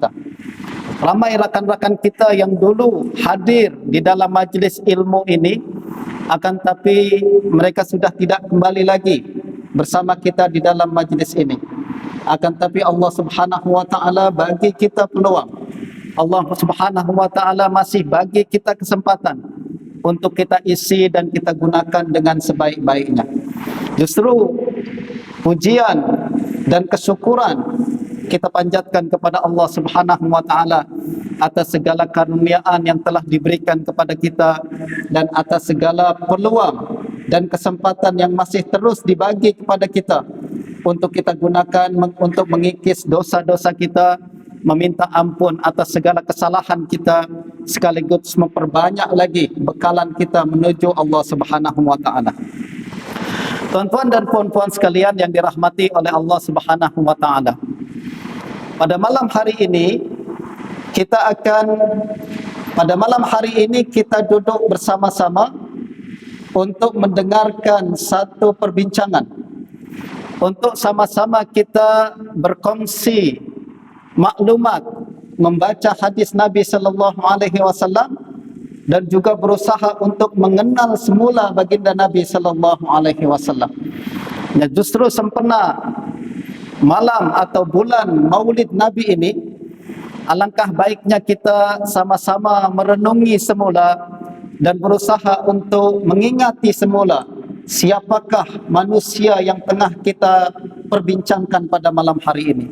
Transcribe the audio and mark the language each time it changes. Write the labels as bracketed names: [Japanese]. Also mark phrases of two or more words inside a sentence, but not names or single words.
[Malay] Ramai rakan-rakan kita yang dulu hadir di dalam majlis ilmu ini, akan tapi mereka sudah tidak kembali lagi bersama kita di dalam majlis ini. Akan tapi [Arabic] الله سبحانه وتعالى [Malay] bagi kita peluang. [Arabic] الله سبحانه وتعالى [Malay] masih bagi kita kesempatan untuk kita isi dan kita gunakan dengan sebaik-baiknya. Justru pujian dan kesyukuran kita panjatkan kepada [Arabic] الله سبحانه وتعالى [Malay] atas segala karuniaan yang telah diberikan kepada kita dan atas segala peluang dan kesempatan yang masih terus dibagi kepada kita untuk kita gunakan untuk mengikis dosa-dosa kita, meminta ampun atas segala kesalahan kita, sekaligus memperbanyak lagi bekalan kita menuju Allah Subhanahu wa taala. Tuan-tuan dan puan-puan sekalian yang dirahmati oleh [Arabic] الله سبحانه وتعالى. [Malay] Pada malam hari ini kita duduk bersama-sama untuk mendengarkan satu perbincangan, untuk sama-sama kita berkongsi maklumat, membaca hadis Nabi [Arabic] صلى الله عليه وسلم [Malay] dan juga berusaha untuk mengenal semula baginda Nabi [Arabic] صلى الله عليه وسلم. [Malay] Ya, justru sempena malam atau bulan Maulid Nabi ini, alangkah baiknya kita sama-sama merenungi semula dan berusaha untuk mengingati semula siapakah manusia yang tengah kita perbincangkan pada malam hari ini.